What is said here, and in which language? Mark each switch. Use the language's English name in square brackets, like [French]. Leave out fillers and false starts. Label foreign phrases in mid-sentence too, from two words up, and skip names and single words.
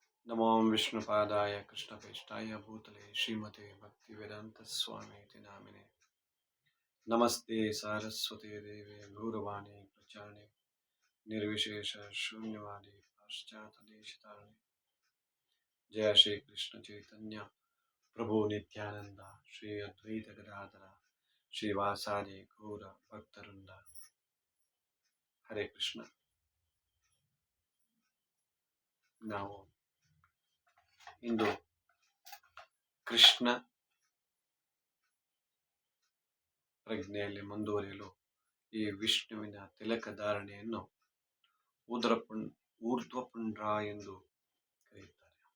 [Sanskrit] नमो विष्णुपादाय कृष्णपेष्टाय भूतले श्रीमते भक्तिवेदान्तस्वामीति नामिने नमस्ते सारस्वते देवे गौरवाणी प्रचारिणे निर्विशेष शून्यवादी पाश्चात्यदेशतारिणे जय श्री कृष्ण चैतन्य प्रभु नित्यानंद श्री अद्वैत गदाधर श्रीवासादि गौर भक्तवृंद हरे कृष्ण. [Kannada] ನಾವು ಇಂದು ಕೃಷ್ಣ ಪ್ರಜ್ಞೆಯಲ್ಲಿ ಮುಂದುವರಿಯಲು ಈ ವಿಷ್ಣುವಿನ ತಿಲಕ ಧಾರಣೆಯನ್ನು ಊರ್ಧ್ವಪುಂಡ್ರ ಎಂದು ಕರೆಯುತ್ತಾರೆ.